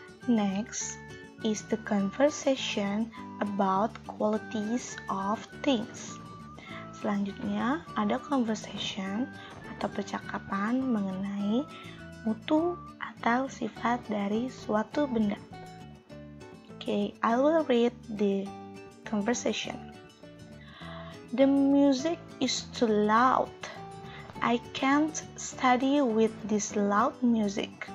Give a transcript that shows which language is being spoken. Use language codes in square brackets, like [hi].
[en] Next is the conversation about qualities of things. [id] Selanjutnya ada conversation atau percakapan mengenai mutu atau sifat dari suatu benda. [en] Okay, I will read the conversation. The music is too loud. I can't study with this loud music.